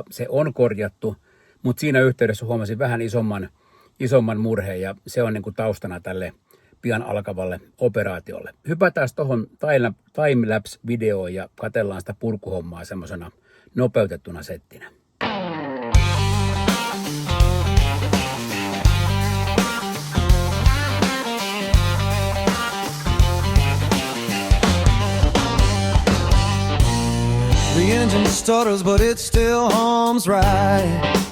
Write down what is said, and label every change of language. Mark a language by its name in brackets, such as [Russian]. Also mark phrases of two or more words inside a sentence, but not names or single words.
[Finnish] Se on korjattu, mutta siinä yhteydessä huomasin vähän isomman murheen ja se on niin kuin taustana tälle pian alkavalle operaatiolle. Hypätään tuohon timelapse-videoon ja katsellaan sitä purkuhommaa semmoisena nopeutettuna settinä. [English] The engine stutters, but it still hums right.